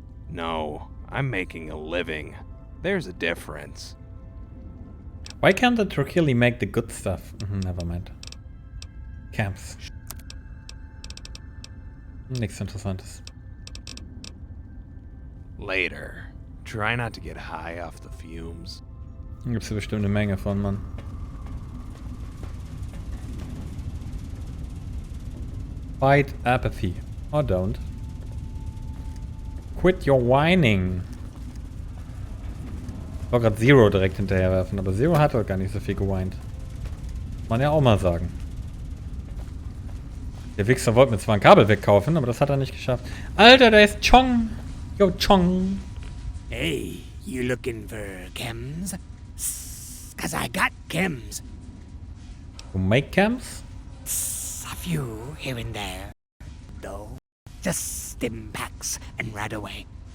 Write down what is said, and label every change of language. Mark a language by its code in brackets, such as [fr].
[en] No, I'm making a living. There's a difference. Why can't the Trokili make the good stuff? Never mind. Camps. [de] Nichts Interessantes. [en] Later. Try not to get high off the fumes. [de] Da gibt's hier bestimmt eine Menge von, Mann. [en] Fight apathy. Or don't. Quit your whining. [de] Ich wollte gerade Zero direkt hinterherwerfen, aber Zero hat doch gar nicht so viel geweint. Man ja auch mal sagen. Der Wichser wollte mir zwar ein Kabel wegkaufen, aber das hat er nicht geschafft. Alter, da ist Chong. Yo, Chong. [en] Hey, you looking for chems? 'Cause I got chems. You make camps? A few here and there, though. Just stim packs and right away.